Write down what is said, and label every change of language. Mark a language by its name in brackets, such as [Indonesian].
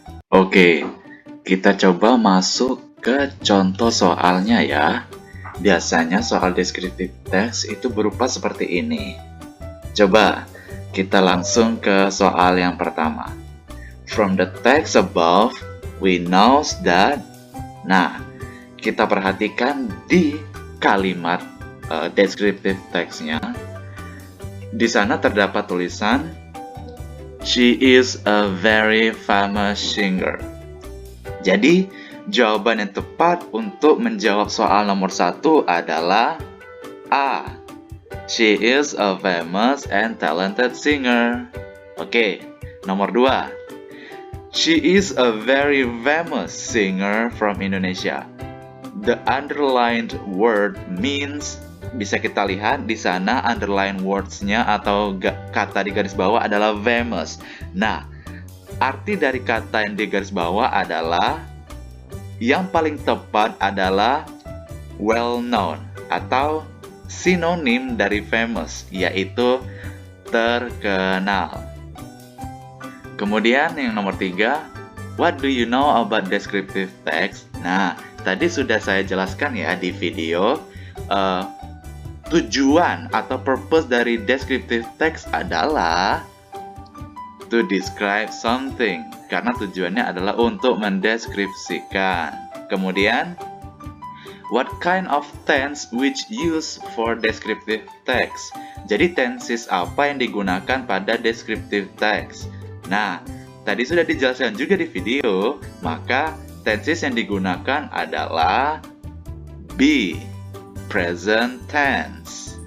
[Indonesian] Oke, kita coba masuk ke contoh soalnya ya. Biasanya soal descriptive text itu berupa seperti ini. Coba kita langsung ke soal yang pertama. [English] From the text above, we know that. [Indonesian] Nah, kita perhatikan di kalimat descriptive text-nya. Di sana terdapat tulisan [English] she is a very famous singer. [Indonesian] Jadi, jawaban yang tepat untuk menjawab soal nomor 1 adalah A. [English] She is a famous and talented singer. [Indonesian] Oke, nomor 2. [English] She is a very famous singer from Indonesia. The underlined word means, [Indonesian] bisa kita lihat di sana underline words-nya atau kata di garis bawah adalah famous. Nah, arti dari kata yang di garis bawah adalah yang paling tepat adalah well known atau sinonim dari famous, yaitu terkenal. Kemudian yang nomor 3, [English] what do you know about descriptive text? [Indonesian] Nah, tadi sudah saya jelaskan ya di video. Tujuan atau purpose dari descriptive text adalah [English] to describe something, [Indonesian] karena tujuannya adalah untuk mendeskripsikan. [English] Kemudian, what kind of tense which used for descriptive text? [Indonesian] Jadi tenses apa yang digunakan pada descriptive text? Nah, tadi sudah dijelaskan juga di video, maka tenses yang digunakan adalah be, present tense.